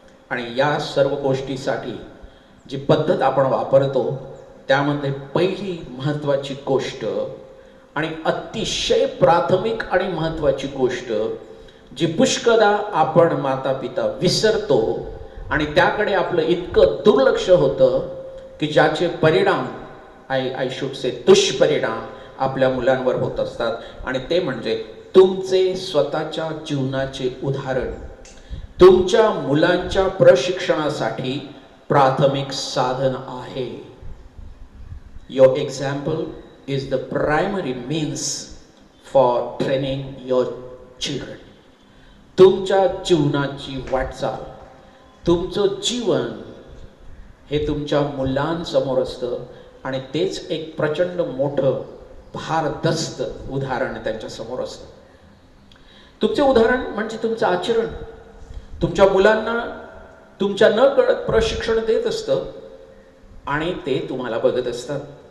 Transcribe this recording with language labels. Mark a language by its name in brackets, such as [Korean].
[Marathi] आणि या सर्व गोष्टीसाठी जी पद्धत आपण वापरतो त्यामध्ये पहिली महत्त्वाची गोष्ट आणि अतिशय प्राथमिक आणि महत्त्वाची गोष्ट जी पुष्कळदा आपण माता पिता विसरतो आणि त्याकडे आपलं इतकं दुर्लक्ष होतं की ज्याचे परिणाम [English] I should say [Marathi] दुष्परिणाम आपल्या मुलांवर होत असतात. आणि ते म्हणजे तुमचे स्वतःच्या जीवनाचे उदाहरण तुमच्या मुलांच्या प्रशिक्षणासाठी प्राथमिक साधन आहे. [English] Your example is the primary means for training your children. [Marathi] तुमच्या जीवनाची वाटचाल, तुमचं जीवन हे तुमच्या मुलांसमोर असतं आणि तेच एक प्रचंड मोठं भारदस्त उदाहरण त्यांच्यासमोर असतं. तुमचे उदाहरण म्हणजे तुमचं आचरण. तुमच्या मुलांना तुमच्या न कळत प्रशिक्षण देत असतं आणि ते तुम्हाला बघत असतात.